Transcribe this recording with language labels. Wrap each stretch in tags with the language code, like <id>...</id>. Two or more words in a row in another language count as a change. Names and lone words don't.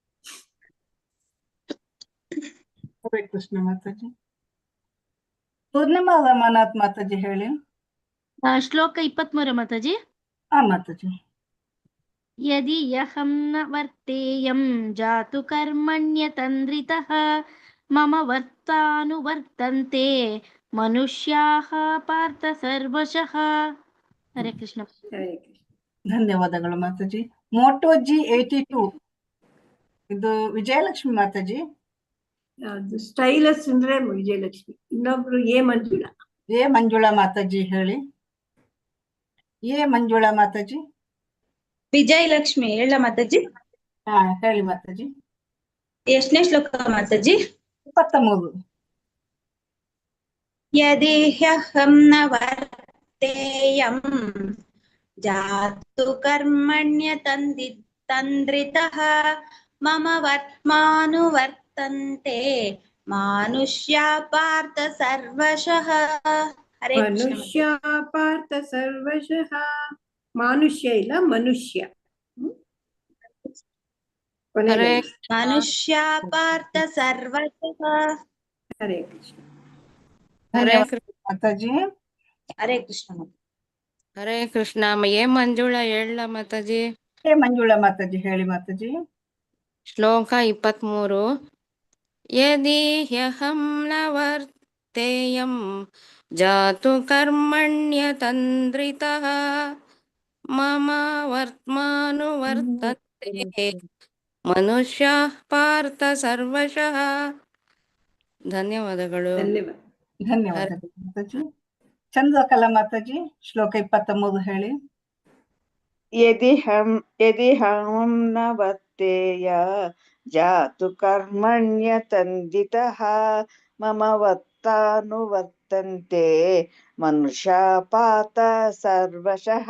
<kn>ಹರೇ ಕೃಷ್ಣ ಮಾತಾಜಿ. ಪೂರ್ಣಿಮಾ ರಮಾನಾಥ್ ಮಾತಾಜಿ ಹೇಳಿ. ಶ್ಲೋಕ 23 ಮಾತಾಜಿ. ಮಾತಾಜಿ.</kn> <sa>ಯದಿ ಯಹಂ ನ ವರ್ತೇಯಂ ಜಾತು ಕರ್ಮಣ್ಯತಂದ್ರಿತಃ ಮಮ ವರ್ತಾನುವರ್ತಂತೆ ಮನುಷ್ಯಾಃ ಪಾರ್ಥ ಸರ್ವಶಃ.</sa> <kn>ಹರೇ ಕೃಷ್ಣ. ಹರೇ ಕೃಷ್ಣ. ಧನ್ಯವಾದಗಳು ಮಾತಾಜಿ. ಮೋಟೋಜಿ 82 ಇದು ವಿಜಯಲಕ್ಷ್ಮಿ ಮಾತಾಜಿ. ಅದು ಸ್ಟೈಲಸ್ ಅಂದ್ರೆ ವಿಜಯಲಕ್ಷ್ಮಿ. ಇನ್ನೊಬ್ರು ಮಂಜುಳಾ. ಮಂಜುಳಾ ಮಾತಾಜಿ ಹೇಳಿ. ಮಂಜುಳಾ ಮಾತಾಜಿ. ವಿಜಯಲಕ್ಷ್ಮಿ ಹೇಳ ಮಾತಾಜಿ. ಹೇಳಿ ಮಾತಾಜಿ. ಎಷ್ಟನೇ ಶ್ಲೋಕ ಮಾತಾಜಿ? 23.</kn> <sa>ಯದಿ ಹ್ಯಹಂ ನ ವರ್ತೇಯಂ ಜಾತು ಕರ್ಮಣ್ಯತಂದ್ರಿತಃ ಮಮ ವರ್ತ್ಮಾನುವರ್ತಂತೆ ಮಾನುಷ್ಯಾ ಪಾರ್ಥ ಸರ್ವಶಃ.</sa> <kn>ಹರೇ</kn> <sa>ಮನುಷ್ಯ ಪಾರ್ಥ ಸರ್ವಶಃ.</sa> <kn>ಮಾನುಷ್ಯ ಇಲ್ಲ, ಮನುಷ್ಯ.</kn> <sa>ಮನುಷ್ಯ ಪಾರ್ಥ ಸರ್ವಶಃ.</sa> <kn>ಹರೇ ಕೃಷ್ಣ. ಧನ್ಯವಾದ ಮಾತಾಜಿ. ಹರೇ ಕೃಷ್ಣ ಮಾತಾಜಿ. ಹರೇ ಕೃಷ್ಣ. ಏ ಮಂಜುಳಾ ಹೇಳ ಮಾತಾಜಿ. ಹೇ ಮಂಜುಳಾ ಮಾತಾಜಿ ಹೇಳಿ ಮಾತಾಜಿ. ಶ್ಲೋಕ 23.</kn> <sa>ಯದಿ ಹ್ಯಹಂ ನ ವರ್ತೇಯಂ ಜಾತು ಕರ್ಮಣ್ಯತಂದ್ರಿತಃ ಮಮ ವರ್ತ್ಮಾನುವರ್ತತೆ ಮನುಷ್ಯಾಃ ಪಾರ್ಥ ಸರ್ವಶಃ.</sa> <kn>ಧನ್ಯವಾದಗಳು. ಧನ್ಯವಾದ. ಧನ್ಯವಾದಗಳು ಮಾತಾಜಿ. ಚಂದ್ರಕಲಾ ಮಾತಾಜಿ ಶ್ಲೋಕ 23 ಹೇಳಿ.</kn> <sa>ಯದಿ ಹಂ ನ ವರ್ತೇಯ ಜಾತು ಕರ್ಮಣ್ಯತಂದಿತಃ ಮಮ ವತ್ತಾನುವರ್ತಂತೆ ಮನುಷ್ಯ ಪಾತ ಸರ್ವಶಃ.</sa>